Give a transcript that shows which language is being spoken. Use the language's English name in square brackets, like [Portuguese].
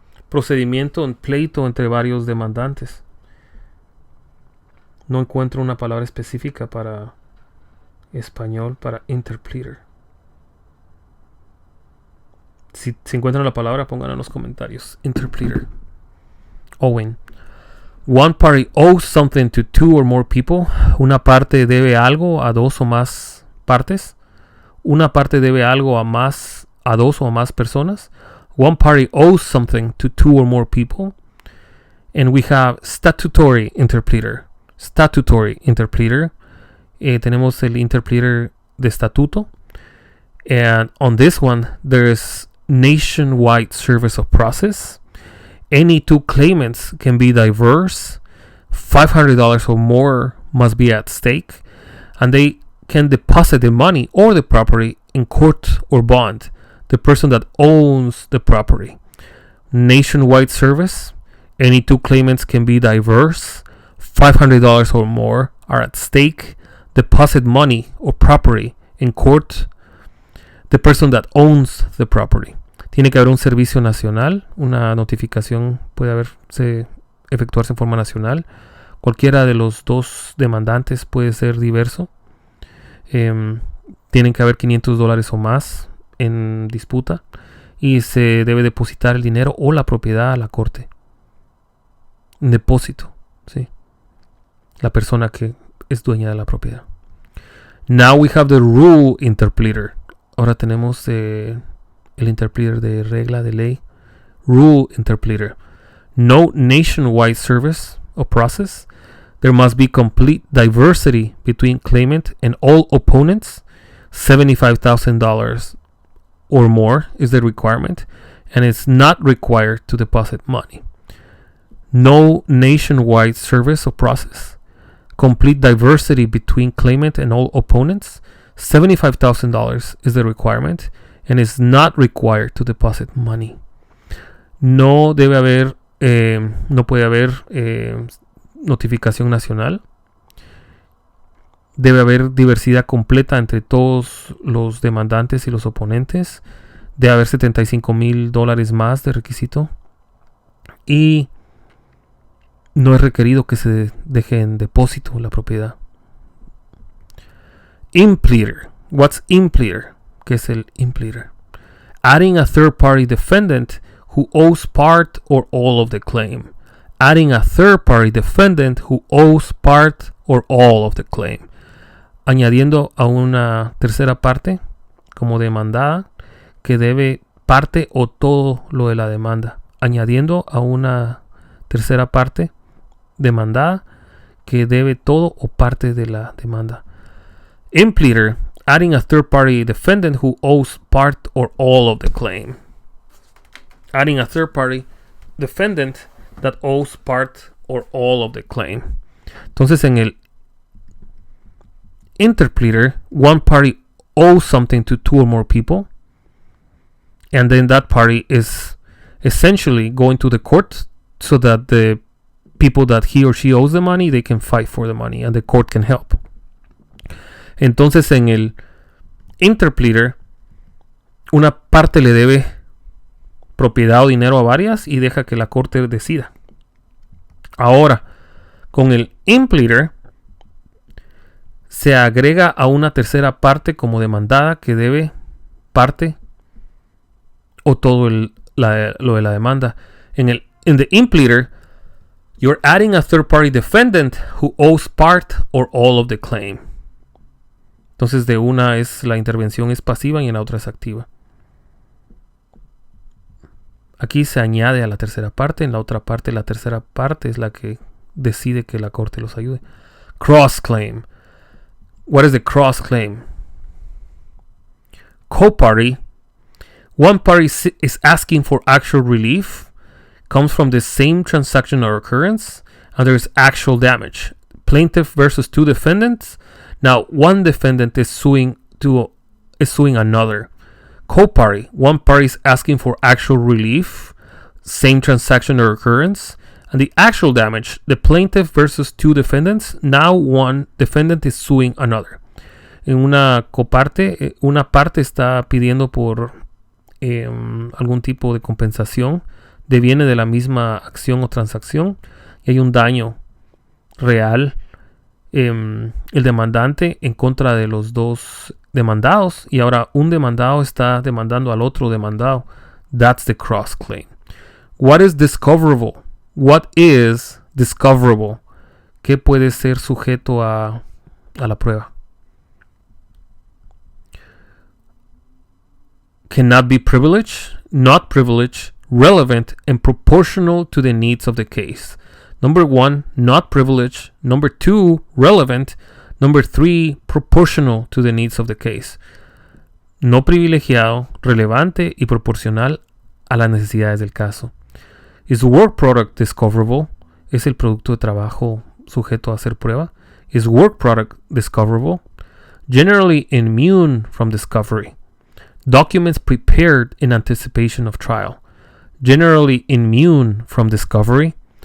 [Spanish] Procedimiento en pleito entre varios demandantes. No encuentro una palabra específica para español para interpleader. Si encuentran la palabra, pónganla en los comentarios. [English] Interpleader. Owing. One party owes something to two or more people. [Spanish] Una parte debe algo a dos o más partes. Una parte debe algo a dos o más personas. [English] One party owes something to two or more people. And we have statutory interpleader. Statutory interpleader. [Spanish] Tenemos el interpleader de estatuto. [English] And on this one, there's nationwide service of process. Any two claimants can be diverse. $500 or more must be at stake. And they can deposit the money or the property in court or bond. The person that owns the property. Nationwide service. Any two claimants can be diverse. $500 or more are at stake. Deposit money or property in court. The person that owns the property. [Spanish] Tiene que haber un servicio nacional. Una notificación puede efectuarse en forma nacional. Cualquiera de los dos demandantes puede ser diverso. Tienen que haber $500 o más en disputa. Y se debe depositar el dinero o la propiedad a la corte. Un depósito. ¿Sí? La persona que es dueña de la propiedad. [English] Now we have the rule interpleader. [Spanish] Ahora tenemos el interpleader de regla, de ley. [English] Rule interpleader. No nationwide service or process. There must be complete diversity between claimant and all opponents. $75,000 or more is the requirement, and it's not required to deposit money. No nationwide service or process. Complete diversity between claimant and all opponents. $75,000 is the requirement, and it's not required to deposit money. [Spanish] No puede haber notificación nacional. Debe haber diversidad completa entre todos los demandantes y los oponentes. Debe haber $75,000 más de requisito. Y no es requerido que se deje en depósito la propiedad. [English] Impleader. What's impleader? [Spanish] ¿Qué es el impleader? [English] Adding a third party defendant who owes part or all of the claim. Adding a third party defendant who owes part or all of the claim. [Spanish] añadiendo a una tercera parte como demandada que debe parte o todo lo de la demanda. Añadiendo a una tercera parte demandada que debe todo o parte de la demanda. [English] Impleader, adding a third party defendant who owes part or all of the claim. Adding a third party defendant that owes part or all of the claim. [Spanish] Entonces en el interpleader, [English] one party owes something to two or more people, and then that party is essentially going to the court so that the people that he or she owes the money, they can fight for the money and the court can help. [Spanish] Entonces en el interpleader, una parte le debe propiedad o dinero a varias y deja que la corte decida. Ahora, con el impleader se agrega a una tercera parte como demandada que debe parte o todo lo de la demanda. [English] In the impleader, you're adding a third party defendant who owes part or all of the claim. [Spanish] Entonces de una es la intervención es pasiva y en la otra es activa. Aquí se añade a la tercera parte, en la otra parte la tercera parte es la que decide que la corte los ayude. [English] Cross claim. What is the cross claim? Co-party. One party is asking for actual relief, comes from the same transaction or occurrence, and there is actual damage. Plaintiff versus two defendants. Now, one defendant is suing another. Co-party. One party is asking for actual relief, same transaction or occurrence, and the actual damage. The plaintiff versus two defendants. Now, one defendant is suing another. [Spanish] En una coparte, una parte está pidiendo por algún tipo de compensación, deviene de la misma acción o transacción y hay un daño real. El demandante en contra de los dos demandados y ahora un demandado está demandando al otro demandado. [English] That's the cross claim. What is discoverable? What is discoverable? [Spanish] ¿Qué puede ser sujeto a la prueba? [English] Cannot be privileged, not privileged, relevant, and proportional to the needs of the case. Number 1, not privileged. Number 2, relevant. Number 3, proportional to the needs of the case. [Spanish] No privilegiado, relevante y proporcional a las necesidades del caso. [English] Is work product discoverable? [Spanish] ¿Es el producto de trabajo sujeto a hacer prueba? [English] Is work product discoverable? Generally immune from discovery. Documents prepared in anticipation of trial. Generally immune from discovery.